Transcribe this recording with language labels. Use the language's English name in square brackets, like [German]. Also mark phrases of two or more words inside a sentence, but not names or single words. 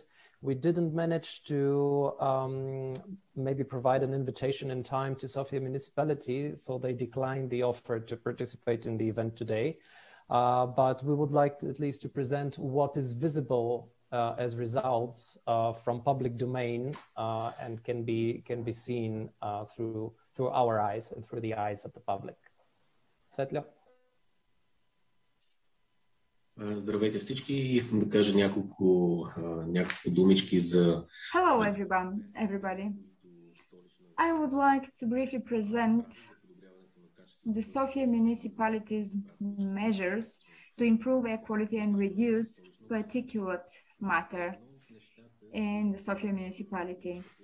[English] We didn't manage to maybe provide an invitation in time to Sofia municipality, so they declined the offer to participate in the event today. But we would like to, at least to present what is visible as results from public domain and can be seen through our eyes and through the eyes of the public. [Bulgarian] Светля. Здравейте всички. Искам да кажа няколко думички за... [English] Hello everybody. I would like to briefly present the Sofia municipality's measures to improve air quality and reduce particulate matter in the Sofia municipality.